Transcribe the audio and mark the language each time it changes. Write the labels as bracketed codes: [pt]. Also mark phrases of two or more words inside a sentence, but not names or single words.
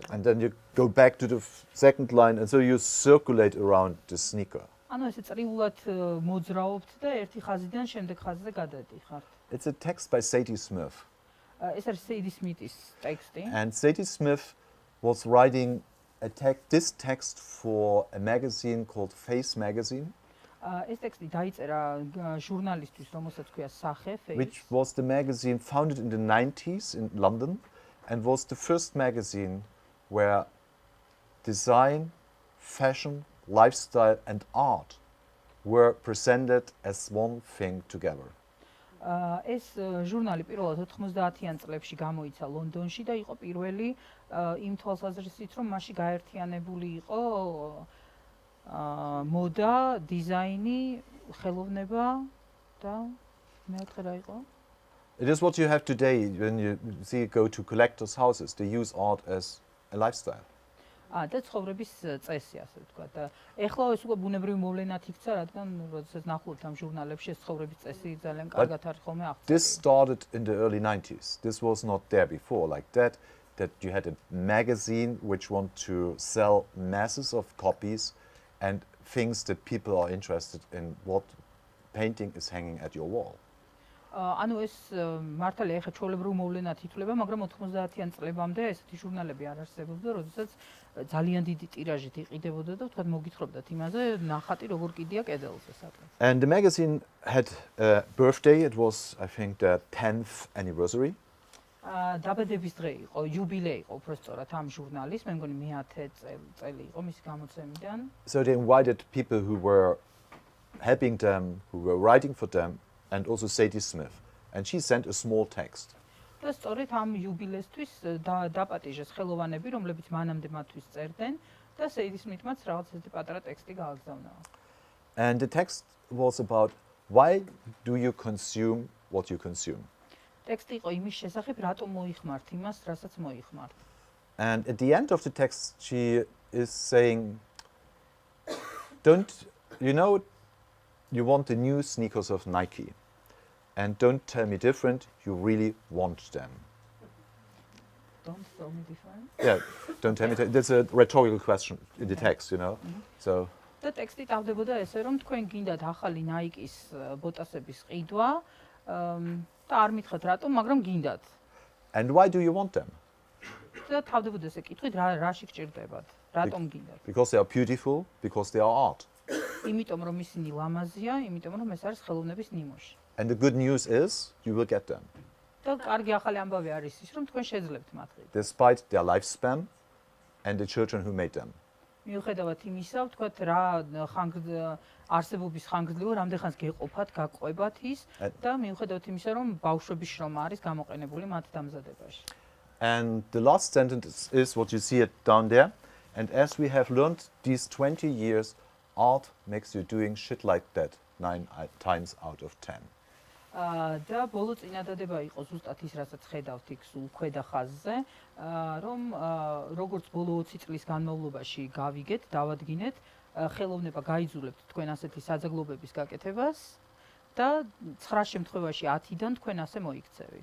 [en] And then you go back to the second line, and so you circulate around the sneaker. [ka] ანუ ესე წრიულად მოძრაობთ და ერთი ხაზიდან შემდეგ ხაზზე გადადიხართ. [en] It's a text by Sadie Smith. [ka] ეს არის Sadie Smith-ის ტექსტი. [en] And Sadie Smith was writing this text for a magazine called Face magazine, [ka] ეს ტექსტი დაიწერა ჟურნალისტვის, რომელსაც ქვია სახე, [en] which was the magazine founded in the 90s in London and was the first magazine where design, fashion, lifestyle and art were presented as one thing together. [ka] ეს ჟურნალი პირველად 90-იან წლებში გამოიცა ლონდონში და იყო პირველი იმ თვალსაზრისით, რომ მასში გაერთიანებული იყო მოდა, დიზაინი, ხელოვნება და მეოთხე რა იყო? [en] It is what you have today when you go to collectors' houses. They use art as a lifestyle. [ka] და ცხოვრების წესი, ასე ვთქვათ. და ეხლა ეს უკვე ბუნებრივი მოვლენად იქცა, რადგან როდესაც ნახულობთ ამ ჟურნალებში ეს ცხოვრების წესი ძალიან კარგად არის ხოლმე აღწერილი. [en] This started in the early 90s. This was not there before like that you had a magazine which want to sell masses of copies and things that people are interested in what painting is hanging at your wall. [ka] ანუ ეს მართალია ეხლა ჩვეულებრივ მოვლენად ითვლება, მაგრამ 90-იან წლებამდე ესეთი ჟურნალები არ არსებობდა, როდესაც ძალიან დიდი ტირაჟით იყიდებოდა და თქვათ მოგითხრობდათ იმაზე, ნახატი როგორ კიდია კედელზე საკმაოდ. [en] And the magazine had a birthday. It was, I think, the 10th anniversary. [ka] დაბადების დღე იყო, იუბილეი იყო უბრალოდ ამ ჟურნალის, მე მგონი მე-10 წელი იყო მისი გამოცემიდან. [en] So they invited people who were helping them, who were writing for them, and also Sadie Smith. And she sent a small text. [ka] და სწორედ ამ იუბილესთვის დაპატიჟეს ხელოვანები, რომლებიც მანამდე მათთვის წერდნენ და Sadie Smith-მაც რაღაც ესეთი პატარა ტექსტი გააგზავნა. [en] And the text was about why do you consume what you consume? [ka] ტექსტი იყო იმის შესახებ, რატომ მოიხმართ იმას, რასაც მოიხმართ. [en] And at the end of the text, she is saying, you want the new sneakers of Nike. And don't tell me different, you really want them. Don't tell me different? Yeah, don't tell me different. That's a rhetorical question in the text, So. [ka] და ტექსტი ტავდებოდა ესე, რომ თქვენ გინდათ ახალი Nike-ის ბოტასების ყიდვა და არ მითხრათ რატომ, მაგრამ გინდათ. [en] And why do you want them? [ka] და თავდებოდა ესე კითხვით, რაში გჭირდებათ? რატომ გინდათ? [en] Because they are beautiful, because they are art. [ka] იმიტომ რომ ისინი ლამაზია, იმიტომ რომ ეს არის ხელოვნების ნიმუში. [en] And the good news is you will get them. [ka] და კარგი ახალი ამბავი არის ის, რომ თქვენ შეძლებთ მათ ყიდვა. [en] Despite their lifespan and the children who made them. [ka] მიუხედავად იმისა, ვთქვათ რა არსებობის ხანგრძლივობა, რამდენხანს გეყოფათ, გაყვებათ ის და მიუხედავად იმისა, რომ ბავშვების შრომა არის გამოყენებული მათ დამზადებაში. [en] And the last sentence is what you see it down there. And as we have learned these 20 years, art makes you doing shit like that 9 times out of 10. [ka] და ბოლო წინადადება იყო ზუსტად ის, რასაც ხედავთ იქ სულ ქვედა ხაზზე, რომ როგორც ბოლო 20 წლის განმავლობაში გავიგეთ, დავადგინეთ, ხელოვნება გაიძულებთ თქვენ ასეთი საძაგლობების გაკეთებას და 9 შემთხვევაში 10-დან თქვენ ასე მოიქცევით.